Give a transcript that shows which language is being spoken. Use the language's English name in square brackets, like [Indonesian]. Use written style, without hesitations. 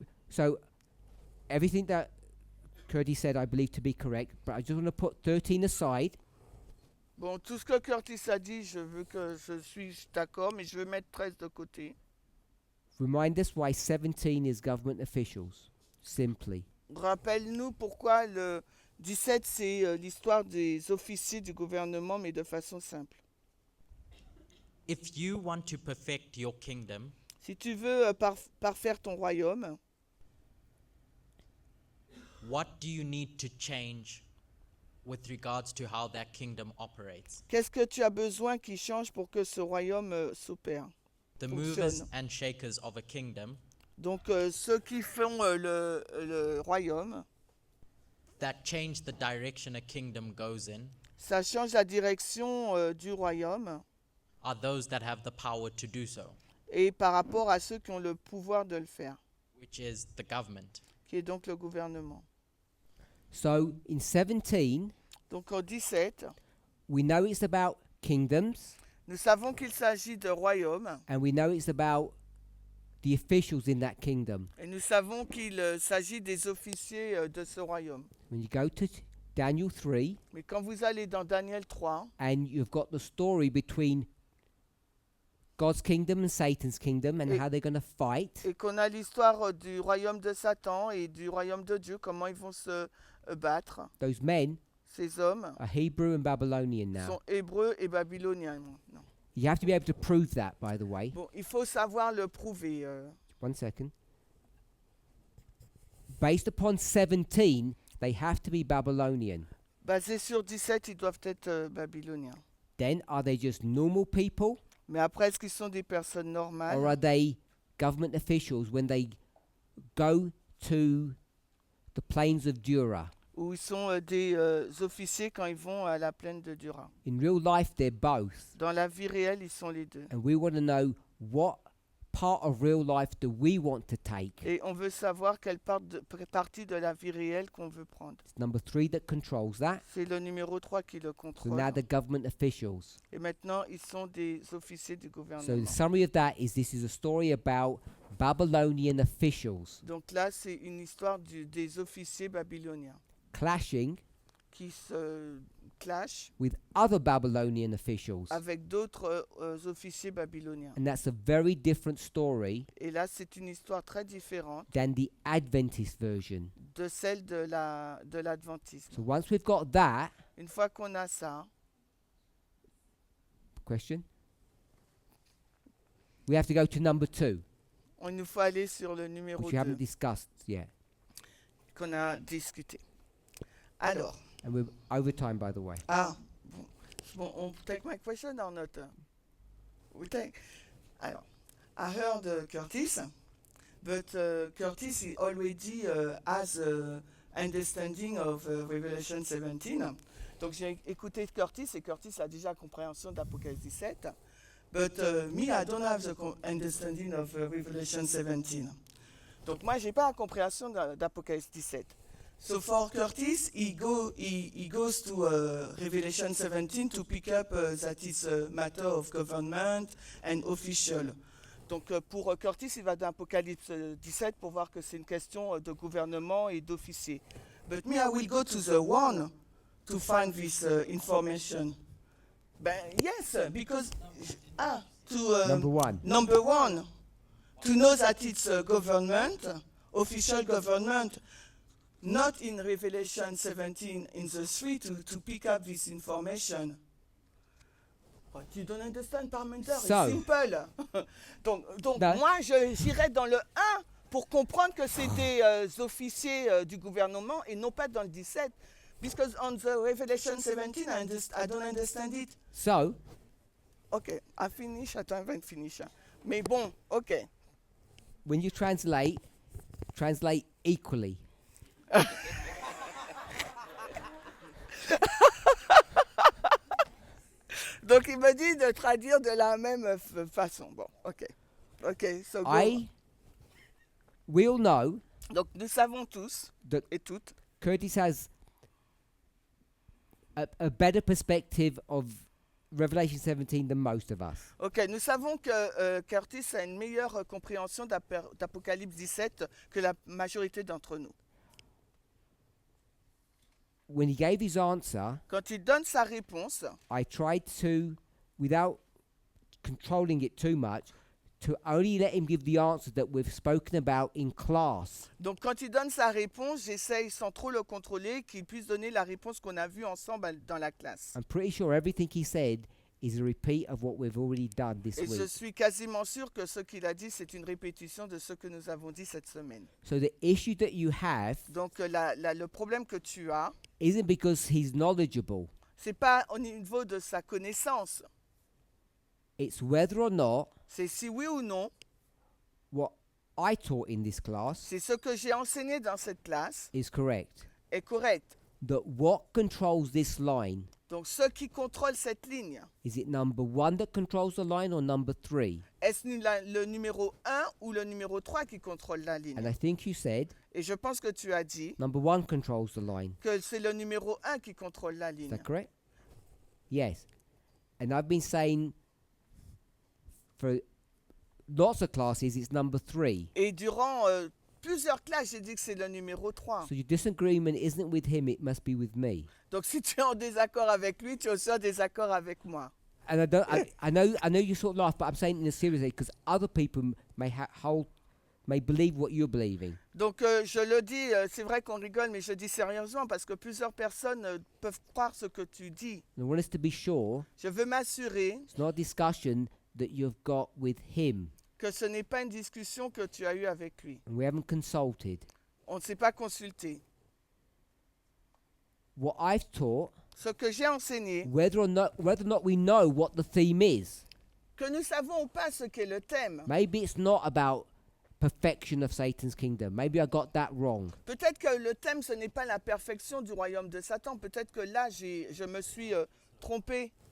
[English] So everything that Curdy said I believe to be correct, but I just want to put 13 aside. [French] Bon, tout ce que Curtis a dit, je suis d'accord, mais je veux mettre 13 de côté. [English] Remind us why 17 is government officials, simply. [French] Rappelle-nous pourquoi le 17, c'est l'histoire des officiers du gouvernement, mais de façon simple. [English] If you want to perfect your kingdom, [French] Si tu veux parfaire ton royaume, [English] what do you need to change with regards to how that kingdom operates? [French] qu'est-ce que tu as besoin qui change pour que ce royaume s'opère? [English] The [French] Fonctionne. [English] movers and shakers of a kingdom [French] Donc ceux qui font le royaume, [English] that change the direction a kingdom goes in [French] ça change la direction du royaume [English] are those that have the power to do so, [French] et par rapport à ceux qui ont le pouvoir de le faire, [English] which is the government. [French] qui est donc le gouvernement. [English] So in 17, [French] Donc en 17, [English] we know it's about kingdoms, [French] nous savons qu'il s'agit de royaume [English] and we know it's about the officials in that kingdom. [French] et nous savons qu'il s'agit des officiers de ce royaume. [English] When you go to Daniel 3, [French] Mais quand vous allez dans Daniel 3, [English] and you've got the story between God's kingdom and Satan's kingdom and [French] Et- [English] how they're going to fight, [French] et qu'on a l'histoire du royaume de Satan et du royaume de Dieu, comment ils vont se battre, [English] those men [French] ces hommes [English] are Hebrew and Babylonian now. [French] sont hébreux et babyloniens. Non. [English] You have to be able to prove that, by the way. [French] Bon, il faut savoir le prouver. [English] 1 second. Based upon 17, they have to be Babylonian. [French] Basé sur 17, ils doivent être babyloniens. [English] Then, are they just normal people? [French] Mais après, est-ce qu'ils sont des personnes normales? [English] Or are they government officials when they go to the plains of Dura? [French] Ou ils sont des officiers quand ils vont à la plaine de Dura? [English] In real life, they're both. [French] Dans la vie réelle, ils sont les deux. [English] And we want to know what part of real life do we want to take. [French] Et on veut savoir quelle partie de la vie réelle qu'on veut prendre. [English] It's number 3 that controls that. [French] C'est le numéro 3 qui le [English] So [French] contrôle. [English] now the government officials. [French] Et maintenant, ils sont des officiers du [English] So [French] gouvernement. [English] the summary of that is this is a story about Babylonian officials [French] Donc là, c'est une histoire des officiers babyloniens [English] clashing [French] qui se clashent [English] with other Babylonian officials. [French] avec d'autres officiers babyloniens. [English] And that's a very different story [French] Et là, c'est une histoire très différente [English] than the Adventist version. [French] de celle de l'adventisme. [English] So once we've got that, [French] Une fois qu'on a ça, [English] question, we have to go to number 2, [French] il nous faut aller sur le numéro [English] which we haven't [French] 2 [English] discussed yet. [French] qu'on a discuté. Alors, [English] And we're over time, by the way. [French] bon, on [English] take my question or not? We take. [French] Alors, [English] I heard Curtis, but Curtis he already has understanding of Revelation 17. [French] Donc j'ai écouté Curtis et Curtis a déjà compréhension d'Apocalypse 17. [English] But me, I don't have the understanding of Revelation 17. [French] Donc moi, j'ai pas la compréhension d'Apocalypse 17. [English] So for Curtis, he goes to Revelation 17 to pick up that it's a matter of government and official. [French] Donc pour Curtis, il va dans Apocalypse 17 pour voir que c'est une question de gouvernement et d'officier. [English] But me, I will go to the one to find this information. [French] Ben [English] yes, because Number 1. Number 1, to know that it's government, official government. Not in Revelation 17 in the 3 to pick up this information. But you don't understand, Parminder, it's So. simple. [French] donc [English] No. [French] moi, j'irais dans le 1 pour comprendre que c'est des officiers du gouvernement et non pas dans le 17. [English] Because on the Revelation 17, I don't understand it. So, Okay, I finish, I haven't finished. [French] Mais bon, okay. [English] when you translate equally. [French] Donc il me dit de traduire de la même façon. Bon, [English] ok. Ok, so go. We all know [French] Donc nous savons tous [English] that [French] et toutes [English] Curtis has a better perspective of Revelation 17 than most of us. [French] Ok, nous savons que Curtis a une meilleure compréhension d'Apocalypse 17 que la majorité d'entre nous. [English] When he gave his answer, [French] Quand il donne sa réponse, [English] I tried to, without controlling it too much, to only let him give the answer that we've spoken about in class. [French] donc quand il donne sa réponse, j'essaye sans trop le contrôler qu'il puisse donner la réponse qu'on a vue ensemble dans la classe. [English] I'm pretty sure everything he said is a repeat of what we've already done this [French] Et je [English] week. [French] suis quasiment sûr que ce qu'il a dit, c'est une répétition de ce que nous avons dit cette semaine. [English] So the issue that you have [French] Donc le problème que tu as, [English] isn't because he's knowledgeable. [French] c'est pas au niveau de sa connaissance, [English] It's whether or not [French] c'est si oui ou non, [English] what I taught in this class [French] c'est ce que j'ai enseigné dans cette classe [English] is correct. [French] est correct. [English] That what controls this line, [French] Donc ce qui contrôle cette ligne, [English] is it number 1 that controls the line or number 3? [French] est-ce le numéro 1 ou le numéro 3 qui contrôle la ligne? [English] And I think you said [French] Et je pense que tu as dit [English] number 1 controls the line. [French] que c'est le numéro 1 qui contrôle la [English] Is [French] ligne. [English] that correct? Yes. And I've been saying for lots of classes it's number 3. [French] Et durant plusieurs classes, j'ai dit que c'est le numéro 3. [English] So your disagreement isn't with him, it must be with me. [French] Donc si tu es en désaccord avec lui, tu es aussi en désaccord avec moi. [English] And I know you sort of laugh, but I'm saying it in a serious way because other people may may believe what you're believing. [French] Donc je le dis, c'est vrai qu'on rigole, mais je dis sérieusement parce que plusieurs personnes peuvent croire ce que tu dis. [English] And I want us to be sure [French] Je veux m'assurer [English] it's not a discussion that you've got with him. [French] que ce n'est pas une discussion que tu as eue avec lui. [English] And we haven't consulted. [French] On ne s'est pas consulté. [English] What I've taught, [French] Ce que j'ai enseigné, [English] whether or not we know what the theme is. [French] que nous savons ou pas ce qu'est le thème. [English] Maybe it's not about perfection of Satan's kingdom. Maybe I got that wrong. [French] Peut-être que le thème, ce n'est pas la perfection du royaume de Satan. Peut-être que là, je me suis trompé.